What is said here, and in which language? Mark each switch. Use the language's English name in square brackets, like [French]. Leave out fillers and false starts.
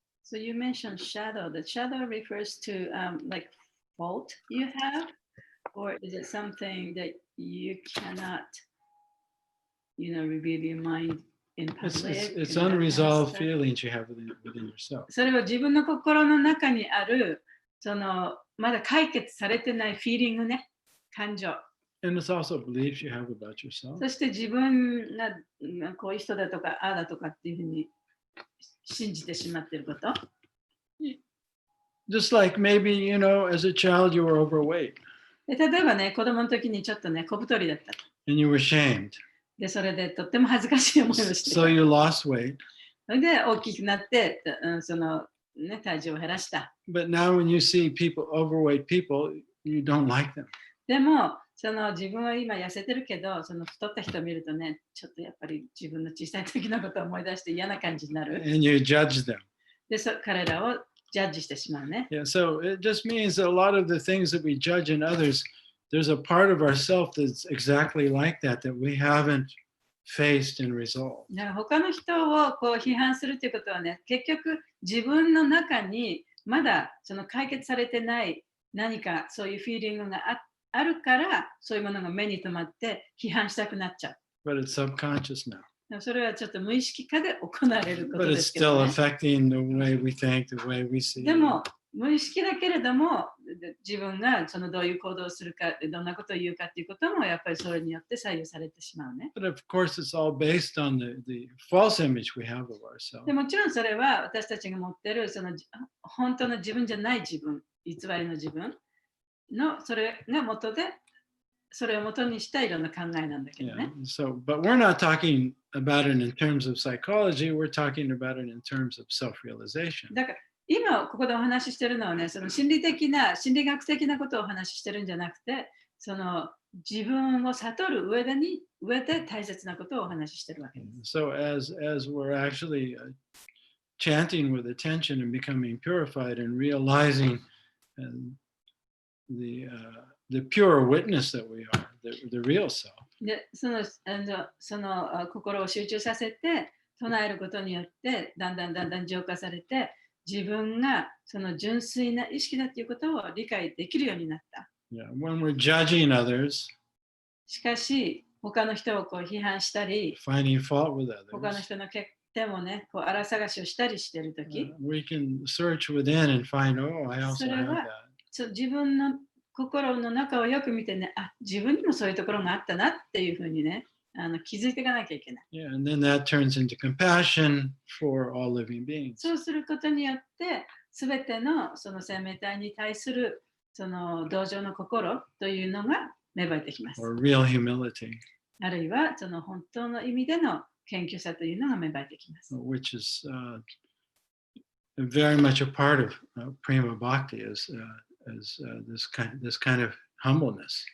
[English] So you mentioned shadow. The shadow refers to like fault you have, or is it something that you cannot, reveal your mind in public? It's unresolved feelings you have within yourself. [Japanese] それは自分の心の中にあるそのまだ解決されてないフィーリングね、感情。 [English] And it's also beliefs you have about yourself. [Japanese] そして自分がこういう人だとかああだとかっていうふうに信じてしまっていること。 [English] Just like maybe, as a child you were overweight. [Japanese] で例えばね、子供の時にちょっとね、小太りだった。 [English] And you were shamed. [Japanese] で、それでとっても恥ずかしい思いをしてた。 [English] So you lost weight. [Japanese] で、大きくなって、その、ね、体重を減らした。 [English] But now when you see overweight people, you don't like them. [Japanese] でも、その自分は今痩せてるけど、その太った人を見るとね、ちょっとやっぱり自分の小さい時のことを思い出して嫌な感じになる。 [English] and you judge them. [Japanese] で、彼らをジャッジしてしまうね。 [English] Yeah, so it just means that a lot of the things that we judge in others, there's a part of ourself that's exactly like that we haven't faced and resolved. [Japanese] だから他の人をこう批判するということはね、結局自分の中にまだその解決されてない何かそういうフィーリングがあるから、そういうものが目に留まって批判したくなっちゃう。 [English] But it's subconscious now. [Japanese] でもそれはちょっと無意識化で行われること [English] But [Japanese] で [English] it's [Japanese] すけど、 [English] still [Japanese] ね。 [English] affecting the way we think, the way we see. [Japanese] でも無意識だけれども自分がそのどういう行動をするか、どんなことを言うかっていうこともやっぱりそれによって左右されてしまうね。 [English] But of course, it's all based on the false image we have of ourselves. [Japanese] でもちろんそれは私たちが持ってるその本当の自分じゃない自分、偽りの自分のそれが元で、それを元にしたいろんな考えなんだけど [English] Yeah. [Japanese] ね。 [English] So, but we're not talking about it in terms of psychology. We're talking about it in terms of self-realization. [Japanese] だから今ここでお話ししてるのはね、その心理的な、心理学的なことをお話ししてるんじゃなくて、その自分を悟る上で大切なことをお話ししてるわけです。 [English] So, as we're actually chanting with attention and becoming purified and realizing the pure witness that we are, the real self. [Japanese] で、その心を集中させて唱えることによってだんだん浄化されて、自分がその純粋な意識だということを理解できるようになった。 [English] Yeah. When we're judging others, [Japanese] しかし他の人をこう批判したり、 [English] finding fault with [Japanese] 他の [English] others, [Japanese] 人の欠点をね、こう荒探しをしたりしているとき、 [English] we can search within and find, oh, I also have that. [Japanese] 自分の心の中をよく見てね、あ、自分にもそういうところがあったなっていうふうにね、気づいていかなきゃいけない。 [English] Yeah, and then that turns into compassion for all living beings. [Japanese] そうすることによって、すべてのその生命体に対するその同情の心というのが芽生えてきます。 [English] Or real humility, [Japanese] あるいはその本当の意味での謙虚さというのが芽生えてきます。 [English] which is very much a part of prima bhakti, is this kind of humbleness.